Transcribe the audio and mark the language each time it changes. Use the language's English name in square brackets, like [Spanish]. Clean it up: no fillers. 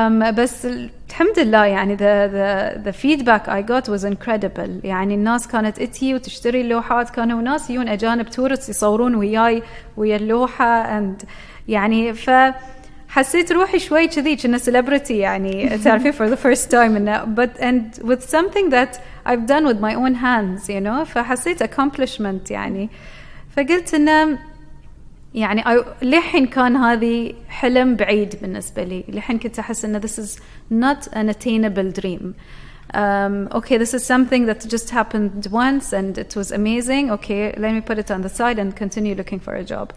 [English] بس [Arabic] الحمد لله [English] يعني the feedback I got was incredible. [Arabic] يعني الناس كانت اتي وتشتري اللوحات كانوا ناس يجون أجانب تورست يصورون وياي ويا اللوحة and يعني فحسيت روحي شوي كذي كنا celebrity يعني تعرفي [English] for the first time but and with something that I've done with my own hands [Arabic] you know. فحسيت accomplishment يعني فقلت إنه يعني لحين كان هذه حلم بعيد بالنسبة لي. لحين كنت أحس إنه [English] this is not an attainable dream. Okay, this is something that just happened once and it was amazing. Okay, let me put it on the side and continue looking for a job.